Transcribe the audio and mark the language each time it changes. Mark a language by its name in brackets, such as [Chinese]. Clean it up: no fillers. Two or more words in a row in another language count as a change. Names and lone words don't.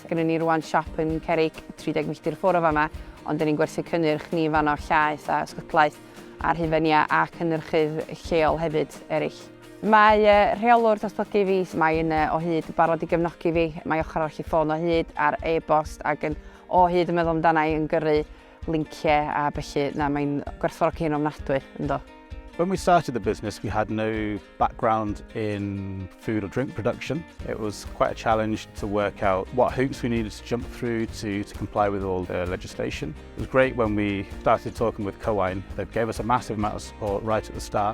[Welsh] Gyda ni rwan siop yn Cerrig 30 milltir ffwrdd o fama, ond da ni'n gwerthu cynnyrch ni fan o llaeth a sgwtlaeth a'r hyfenia a cynnyrchydd lleol hefyd eraill. Mae rheolwr datblygu fi, mae'n o hyd barod i gefnogi fi. Mae ochr arall i ffôn o hyd ar e-bost ac yn o hyd yn meddwl amdana i yn gyrru linciau a felly mae'n gwerthfawrogi hyn ofnadwy, ynddo. [English] When we started the business, we had no background in food or drink production. It was quite a challenge to work out what hoops we needed to jump through to comply with all the legislation. It was great when we started talking with Cywain. They gave us a massive amount of support right at the start.